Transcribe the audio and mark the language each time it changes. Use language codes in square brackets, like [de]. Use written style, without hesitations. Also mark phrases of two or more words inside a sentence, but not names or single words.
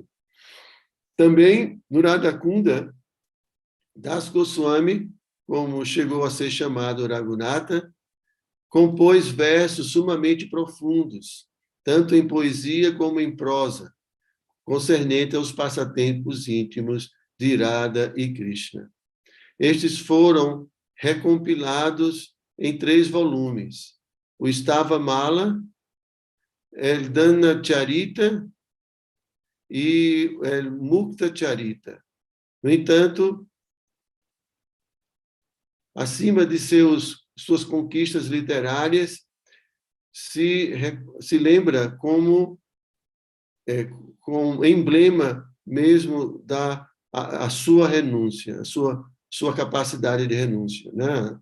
[pt] Também, no Radhakunda, Das Goswami, como chegou a ser chamado Raghunatha, compôs versos sumamente profundos, tanto em poesia como em prosa, concernente aos passatempos íntimos de Radha e Krishna. Estes foram recompilados em 3 volumes: o Stava Mala, El Dana Charita e El Mukta Charita. No entanto, acima de suas conquistas literárias, se lembra como emblema mesmo a sua renúncia, a sua capacidade de renúncia, né?